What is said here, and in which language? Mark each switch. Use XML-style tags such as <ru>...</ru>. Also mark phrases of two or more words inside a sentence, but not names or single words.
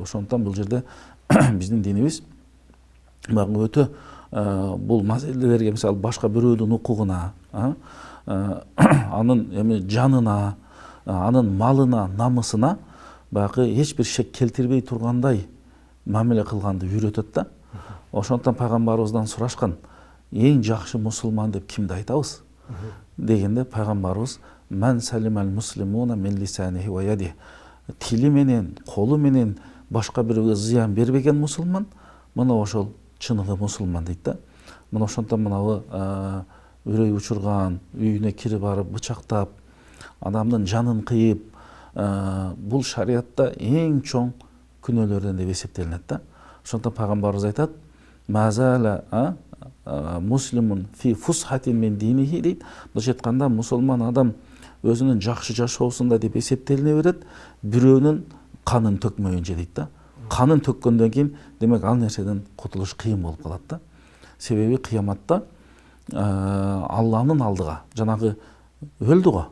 <ky>Ошондуктан бул жерде биздин динибиз баягы өтө бул маселелерге, мисалы башка бирөөнүн укугуна, анын жанына, анын малына, намысына баягы эч бир шек келтирбей тургандай мамиле кылганды үйрөтөт да. Ошондуктан пайгамбарыбыздан сурашкан, эң жакшы мусулман деп кимди айтабыз дегенде пайгамбарыбыз:</ky> <ar>"من سلم المسلمون من لسانه ويده",</ar> <ky>тили менен, колу менен башка бирөөгө зыян бербеген мусулман, мына ошол чыныгы мусулман дейт да. Мына ошондуктан мынабы үрөй учурган, үйүнө кирип барып бычактап, адамдын жанын кыйып, бул шариятта эң чоң күнөөлөрдөн деп эсептелинет да. Ошондуктан пайгамбарыбыз айтат:</ky> <ar>"مازال المسلم في فسحة من دينه"</ar> <ky>дейт. Былайча айтканда, мусулман адам өзүнүн жакшы жашоосунда деп эсептелине берет, бирөөнүн канын төкмөйүнчө дейт да. Канын төккөндөн кийин, демек ал нерседен кутулуш кыйын болуп калат да. Себеби кыяматта Алланын алдыга, жанагы өлдү го.</ky>